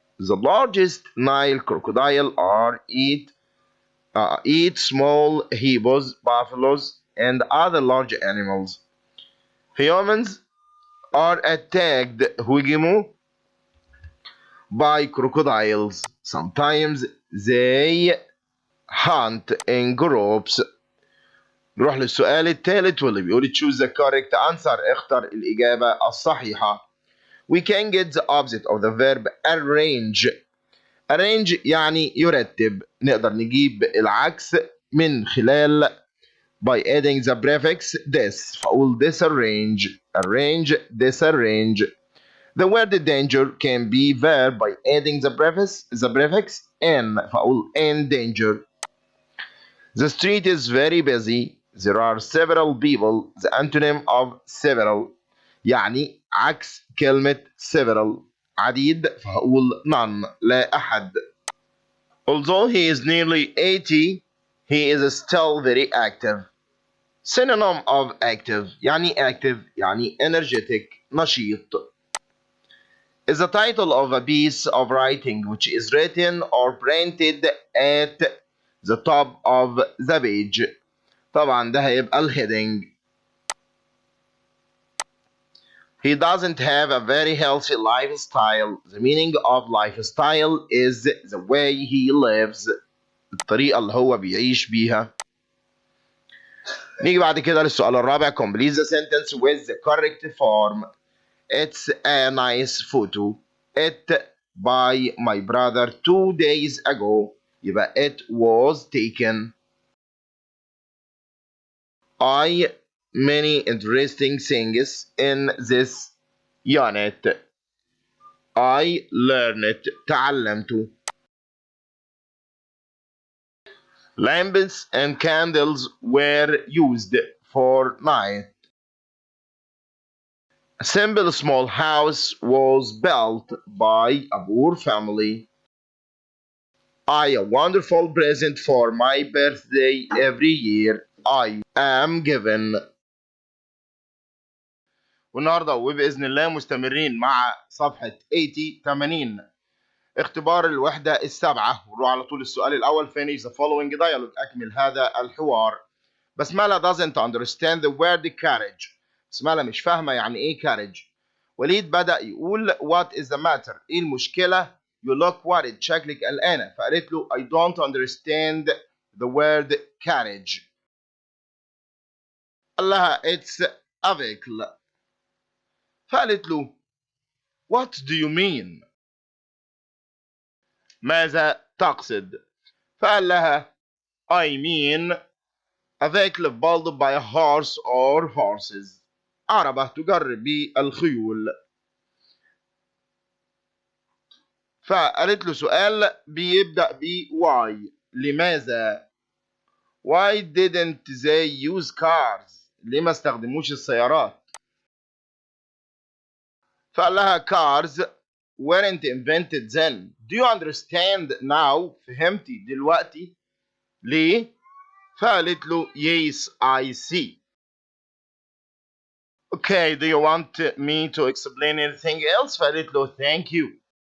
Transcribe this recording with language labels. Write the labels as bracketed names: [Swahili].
[English] The largest Nile crocodile eat small hippos, buffaloes, and other large animals. Humans are attacked [Arabic] هجموا [English] by crocodiles. Sometimes they hunt in groups. [Arabic] نروح للسؤال الثالث واللي بيقول [English] choose the correct answer. [Arabic] اختر الإجابة الصحيحة. [English] We can get the opposite of the verb arrange. [Arabic] arrange يعني يرتب. نقدر نجيب العكس من خلال [English] by adding the prefix this. [Arabic] فأقول [English] disarrange. arrange, disarrange. The word danger can be verb by adding the prefix in. [Arabic] فأقول [English] in danger. The street is very busy. There are several people. The antonym of several [Arabic] يعني عكس كلمة several عديد فهقول none لا أحد. [English] Although he is nearly 80, he is still very active. Synonym of active يعني active يعني energetic [Arabic] نشيط. [English] Is the title of a piece of writing which is written or printed at the top of the page. [Arabic] طبعا ده هيبقى الهيدنج. [English] He doesn't have a very healthy lifestyle. The meaning of lifestyle is the way he lives. [Arabic] الطريقة اللي هو بيعيش بيها. نيجي بعد كده للسؤال الرابع. [English] Complete the sentence with the correct form. It's a nice photo. It by my brother 2 days ago. [Arabic] يبقى [English] it was taken. I many interesting things in this unit. I learned [Arabic] تعلمت. [English] Lamps and candles were used for night. A simple small house was built by a poor family. I a wonderful present for my birthday every year. I am given. [Arabic] والنهارده وبإذن الله مستمرين مع صفحة 80 اختبار الوحدة السابعة. ونروح على طول السؤال الأول. [English] finish the following dialogue. [Arabic] أكمل هذا الحوار. [English] بسملة doesn't understand the word carriage. [Arabic] بسملة مش فاهمة يعني إيه carriage. وليد بدأ يقول [English] what is the matter؟ [Arabic] إيه المشكلة؟ [English] you look worried [Arabic] شكلك قلقانة. فقالت له [English] I don't understand the word carriage. [Arabic] قال لها [English] it's a vehicle. [Arabic] فقالت له [English] what do you mean؟ [Arabic] ماذا تقصد؟ فقال لها [English] I mean a vehicle pulled by a horse or horses. [Arabic] عربة تجر بالخيول. فقالت له سؤال بيبدأ ب why لماذا؟ [English] why didn't they use cars؟ [Arabic] ليه ما استخدموش السيارات؟ فقال لها [English] cars weren't invented then. Do you understand now؟ [Arabic] فهمتي دلوقتي؟ ليه؟ فقالت له [English] yes I see. Okay, do you want me to explain anything else؟ [Arabic] فقالت له [English] thank you.